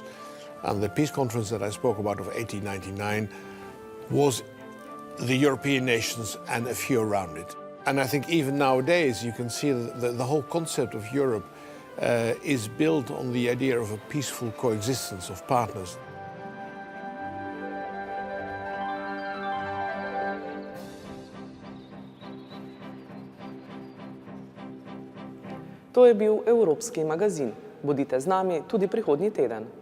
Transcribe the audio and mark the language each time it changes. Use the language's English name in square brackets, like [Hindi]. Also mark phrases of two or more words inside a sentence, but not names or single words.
[English] And the peace conference that I spoke about of 1899 was the European nations and a few around it. And I think even nowadays you can see that the whole concept of Europe is built on the idea of a peaceful coexistence of partners. [Slovenian] To je bil Evropski magazin. Bodite z nami tudi prihodnji teden.